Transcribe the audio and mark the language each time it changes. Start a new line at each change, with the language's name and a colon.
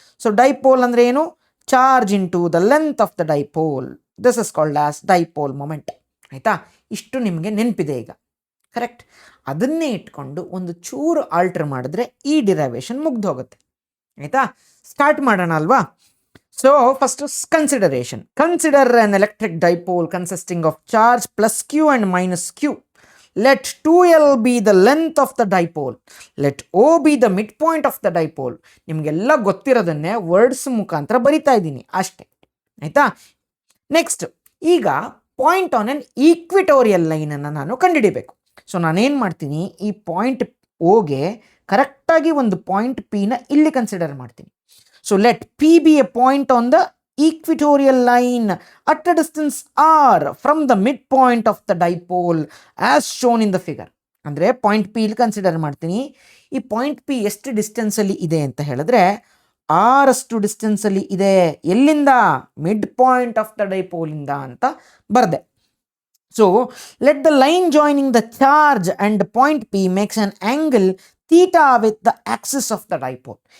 English: so dipole
Kannada: ಅಂದರೆ ಏನು?
English: Charge into the length of the dipole. This is called as dipole moment.
Kannada: ಆಯಿತಾ? ಇಷ್ಟು ನಿಮಗೆ ನೆನಪಿದೆ ಈಗ, ಕರೆಕ್ಟ್? ಅದನ್ನೇ ಇಟ್ಕೊಂಡು ಒಂದು ಚೂರು ಆಲ್ಟರ್ ಮಾಡಿದ್ರೆ ಈ ಡಿರೈವೇಶನ್ ಮುಗ್ದು ಹೋಗುತ್ತೆ. ಆಯಿತಾ? ಸ್ಟಾರ್ಟ್ ಮಾಡೋಣ ಅಲ್ವಾ.
English: So first is consideration. Consider an electric dipole consisting of charge plus Q and minus Q. Let 2L be the length of the dipole. Let O be the midpoint of the dipole.
Kannada: ನಿಮಗೆಲ್ಲ ಗೊತ್ತಿರೋದನ್ನೇ words ಮುಖಾಂತರ ಬರಿತಾ ಇದ್ದೀನಿ ಅಷ್ಟೇ. ಆಯಿತಾ? Next, ಈಗ
English: point on an equatorial
Kannada: ಲೈನನ್ನು ನಾನು ಕಂಡುಹಿಡಿಬೇಕು. So ನಾನೇನು ಮಾಡ್ತೀನಿ, ಈ ಪಾಯಿಂಟ್ ಓಗೆ ಕರೆಕ್ಟಾಗಿ ಒಂದು ಪಾಯಿಂಟ್ ಪಿನ ಇಲ್ಲಿ ಕನ್ಸಿಡರ್ ಮಾಡ್ತೀನಿ.
English: So let P be a point on the equatorial line at a distance r from the midpoint of the dipole as shown in the figure.
Kannada: ಅಂದರೆ ಪಾಯಿಂಟ್ ಪಿ ಇಲ್ಲಿ ಕನ್ಸಿಡರ್ ಮಾಡ್ತೀನಿ. ಈ point P ಎಷ್ಟು ಡಿಸ್ಟೆನ್ಸಲ್ಲಿ ಇದೆ ಅಂತ ಹೇಳಿದ್ರೆ r ಅಷ್ಟು ಡಿಸ್ಟೆನ್ಸಲ್ಲಿ ಇದೆ. ಎಲ್ಲಿಂದ?
English: mid point of the ಡೈಪೋಲಿಂದ
Kannada: ಅಂತ ಬರೆದೆ.
English: So let the line joining the charge and point P makes an angle theta with the axis of the dipole.